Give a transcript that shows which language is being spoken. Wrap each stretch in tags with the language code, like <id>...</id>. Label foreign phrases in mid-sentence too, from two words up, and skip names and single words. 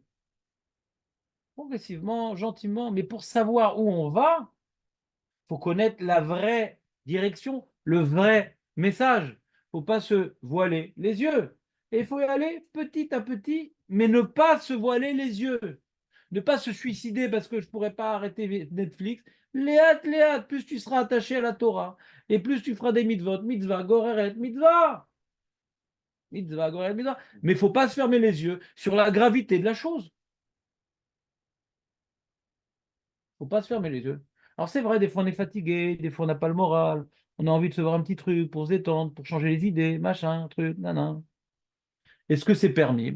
<fr>Progressivement, gentiment, mais pour savoir où on va, il faut connaître la vraie direction, le vrai message. Il ne faut pas se voiler les yeux. Et il faut y aller petit à petit, mais ne pas se voiler les yeux. Ne pas se suicider parce que je ne pourrais pas arrêter Netflix. Léat, plus tu seras attaché à la Torah, et plus tu feras des mitzvot,</fr> <he>מצוה, גוררת, מצוה. מצוה, גוררת, מצוה.</he> <fr>Mais il ne faut pas se fermer les yeux sur la gravité de la chose. Il ne faut pas se fermer les yeux. Alors c'est vrai, des fois on est fatigué, des fois on n'a pas le moral, on a envie de se voir un petit truc pour se détendre, pour changer les idées, machin, truc, nanana. Est-ce que c'est permis?</fr>